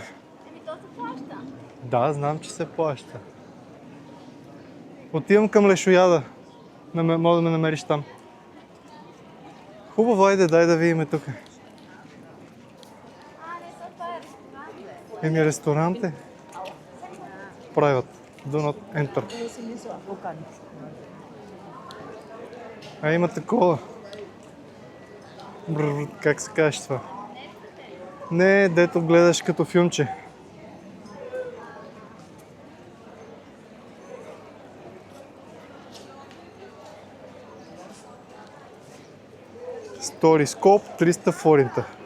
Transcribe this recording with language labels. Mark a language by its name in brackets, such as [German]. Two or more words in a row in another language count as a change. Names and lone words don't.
[Bulgarian] Еми то се плаща. Да, знам, че се плаща. Отивам към Лешояда. Мога да ме намериш там. Хубаво, айде, дай да видим тук. Не, това е ресторант, бе. Еми ресторант е. [English] Private. Do not enter. [Bulgarian] А има такова. Как се казваш това? Не, дето гледаш като филмче. Сторископ 300 форинта.